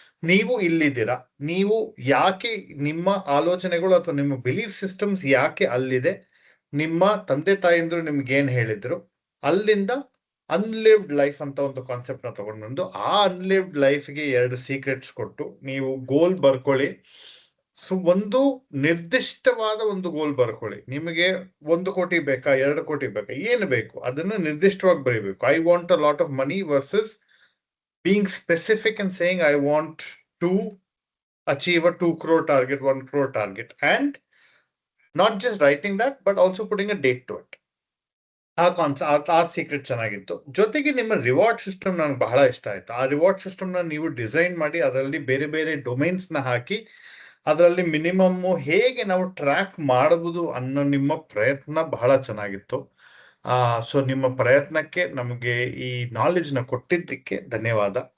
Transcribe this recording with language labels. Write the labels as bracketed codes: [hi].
[kn] ನೀವು ಇಲ್ಲಿದ್ದೀರಾ, ನೀವು ಯಾಕೆ, ನಿಮ್ಮ ಆಲೋಚನೆಗಳು ಅಥವಾ ನಿಮ್ಮ ಬಿಲೀಫ್ ಸಿಸ್ಟಮ್ಸ್ ಯಾಕೆ ಅಲ್ಲಿದೆ, ನಿಮ್ಮ ತಂದೆ ತಾಯಿಂದ್ರು ನಿಮ್ಗೆ ಏನ್ ಹೇಳಿದ್ರು, ಅಲ್ಲಿಂದ ಅನ್ಲಿವ್ಡ್ ಲೈಫ್ ಅಂತ ಒಂದು ಕಾನ್ಸೆಪ್ಟ್ ನ ತಗೊಂಡ್ಬಂದು ಆ ಅನ್ಲಿವ್ಡ್ ಲೈಫ್ಗೆ 2 ಸೀಕ್ರೆಟ್ಸ್ ಕೊಟ್ಟು, ನೀವು ಗೋಲ್ ಬರ್ಕೊಳ್ಳಿ. ಸೊ ಒಂದು ನಿರ್ದಿಷ್ಟವಾದ ಒಂದು ಗೋಲ್ ಬರ್ಕೊಳ್ಳಿ. ನಿಮಗೆ 1 ಕೋಟಿ ಬೇಕಾ, 2 ಕೋಟಿ ಬೇಕಾ, ಏನು ಬೇಕು ಅದನ್ನ ನಿರ್ದಿಷ್ಟವಾಗಿ ಬರೀಬೇಕು. [en] I want a lot of money versus being specific and saying I want to achieve a 2 crore target, 1 crore target, and not just writing that but also putting a date to it. [kn] ಆ secret ಚೆನ್ನಾಗಿತ್ತು. ಜೊತೆಗೆ ನಿಮ್ಮ reward system ನನಗೆ ಬಹಳ ಇಷ್ಟ ಆಯ್ತು. ಆ reward system ನ ನೀವು ಡಿಸೈನ್ ಮಾಡಿ ಅದರಲ್ಲಿ ಬೇರೆ ಬೇರೆ ಡೊಮೈನ್ಸ್ ನ ಹಾಕಿ ಅದರಲ್ಲಿ ಮಿನಿಮಮ್ ಹೇಗೆ ನಾವು ಟ್ರ್ಯಾಕ್ ಮಾಡಬಹುದು ಅನ್ನೋ ನಿಮ್ಮ ಪ್ರಯತ್ನ ಬಹಳ ಚೆನ್ನಾಗಿತ್ತು. ಸೊ ನಿಮ್ಮ ಪ್ರಯತ್ನಕ್ಕೆ, ನಮಗೆ ಈ ನಾಲೆಜ್ ನ ಕೊಟ್ಟಿದ್ದಕ್ಕೆ ಧನ್ಯವಾದ.